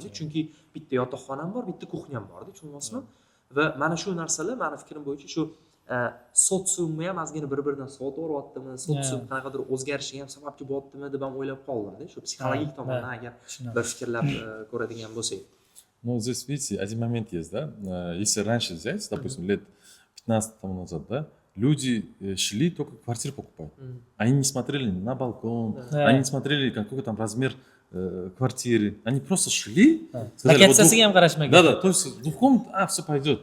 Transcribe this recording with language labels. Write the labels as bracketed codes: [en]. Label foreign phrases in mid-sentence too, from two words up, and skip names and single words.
[uz] Chunki bitta yotoqxonam bor, bitta kuxnyam bor, tushunasizmi? Va mana shu narsalar meni fikrim bo'yicha shu sotsiumni ham ozgina bir-biridan sovutyaptimi, sotsium qanaqadir o'zgarishiga ham sababchi bo'lyaptimi deb ham o'ylab qoldim-da, shu psixologik tomondan agar bir fikrlab ko'radigan bo'lsak. [ru] Ну, здесь, видите, один момент есть, да. Если раньше взять, допустим, лет 15 тому назад, да, люди шли только квартиру покупать. Они не смотрели на балкон, они не смотрели, какой там размер квартиры. Они просто шли, сказали, да, то есть двухкомнатный, все пойдет.